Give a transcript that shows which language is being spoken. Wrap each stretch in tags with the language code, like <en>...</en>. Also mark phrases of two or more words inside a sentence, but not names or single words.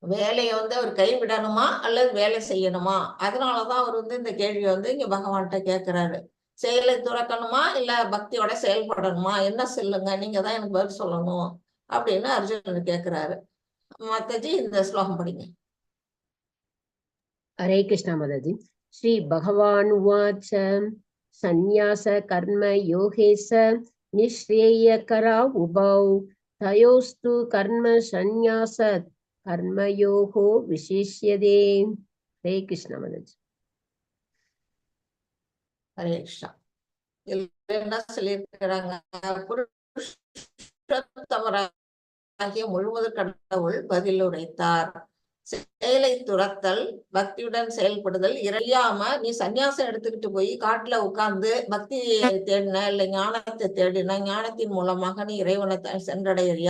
<ta>வேலையை வந்து அவர் கைவிடணுமா அல்லது வேலை செய்யணுமா? அதனாலதான் அவர் வந்து இந்த கேள்வியை வந்து இங்க பகவான்கிட்ட கேட்கிறாரு. செயலை துறக்கணுமா இல்ல பக்தியோட செயல்படணுமா? என்ன சொல்லுங்க, நீங்க தான் எனக்கு பதில் சொல்லணும் அப்படின்னு அர்ஜுனன் கேட்கிறாரு. மாதாஜி இந்த ஸ்லோகம் படிங்க.</ta> <hi>हरे कृष्णा माताजी।</hi> <sa>श्री भगवान उवाच संन्यास कर्म योगे स निःश्रेयकरा उभौ तयोस्तु कर्म संन्यास कर्मयोगो विशिष्यते।</sa> <hi>हरे कृष्णा माताजी।</hi> <ta>ஹரே கிருஷ்ணா. இதுல என்ன சொல்லியிருக்கிறாங்க? புருஷோத்தமராகிய முழுவதும் கடவுள் பதில் உரைத்தார். செயலை துறத்தல், பக்தியுடன் செயல்படுதல், இறையாம நீ சன்னியாசம் எடுத்துக்கிட்டு போய் காட்டுல உட்கார்ந்து பக்தி தேடின இல்ல ஞானத்தை தேடின, ஞானத்தின் மூலமாக நீ இறைவனை சென்றடைறியா?</ta>